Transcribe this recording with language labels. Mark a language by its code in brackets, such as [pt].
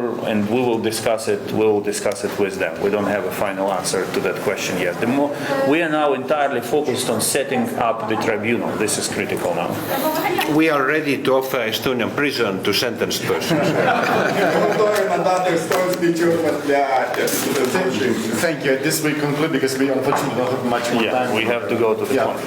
[en] And we will discuss it. We will discuss it with them. We don't have a final answer to that question yet. We are now entirely focused on setting up the tribunal. This is critical now. We are ready to offer Estonian prison to sentenced persons. [uk] Готові надати естонські тюрми для засуджених. [en] Thank you. This we conclude because we unfortunately don't have much more time. Yeah, we have to go to the conference.